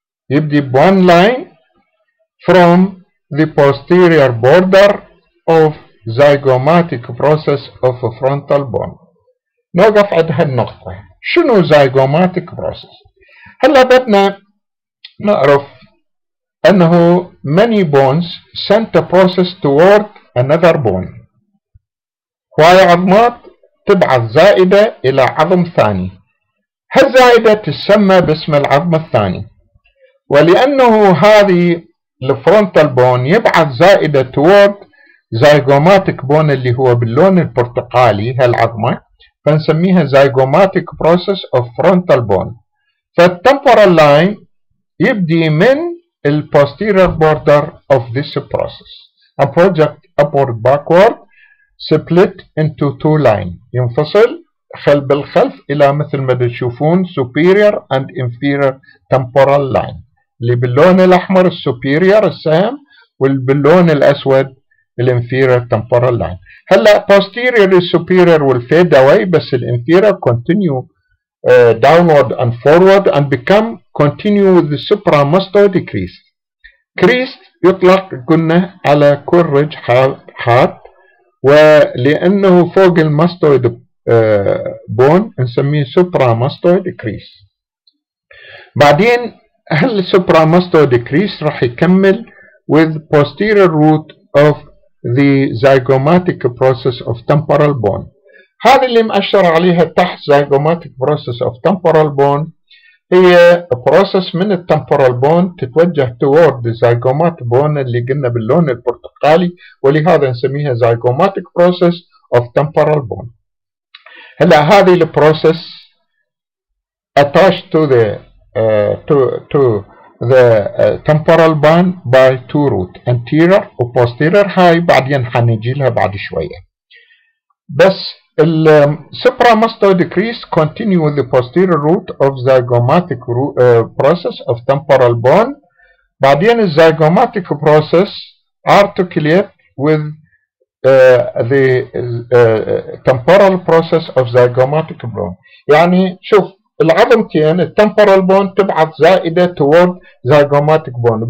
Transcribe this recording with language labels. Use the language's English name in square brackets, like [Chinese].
[English] يبدي one line from the posterior border of zygomatic process of a frontal bone. [Arabic] نوقف عند هالنقطة. شنو zygomatic process؟ هلا بدنا نعرف أنه [English] many bones send a process toward another bone. [Arabic] هواي عظمات تبعث زائدة إلى عظم ثاني. هالزائدة تسمى باسم العظم الثاني. ولأنه هذه الفرونتال بون يبعث زائدة toward zygomatic bone اللي هو باللون البرتقالي هالعظمة، فنسميها zygomatic process of frontal bone. [English] فالtemporal line يبدي من posterior border of this process and project upward backward, split into two lines، [Arabic] ينفصل بالخلف إلى مثل ما تشوفون [English] superior and inferior temporal line. [Arabic] اللي باللون الأحمر السوبيريور السهم، والباللون الأسود الانفيريور temporal line. [English] هلا posterior superior will fade away، [Arabic] بس الانفيريور [English] continue downward and forward and become continue with the supramastoid crest. [Arabic] crest يطلق قلنا على كل رج حاد، ولأنه فوق الماستويد بون نسميه supramastoid crest. بعدين السوبراماستويد كريس راح يكمل with posterior root of the zygomatic process of temporal bone. هذه اللي مأشر عليها تحت zygomatic process of temporal bone هي process من الtemporal bone تتوجه toward the zygomatic bone اللي قلنا باللون البرتقالي، ولهذا نسميها zygomatic process of temporal bone. [English] هلا هذه البروسيس attached to the temporal bone by two root anterior و posterior. [Arabic] هاي بعدين حنجي لها بعد شوية. [English] بس supramastoid crest continue with the posterior root of zygomatic process of temporal bone. بعدين zygomatic process articulate with the temporal process of zygomatic bone. [Arabic] يعني شوف العظمتين التمبورال بون تبعث زائدة toward zygomatic bone.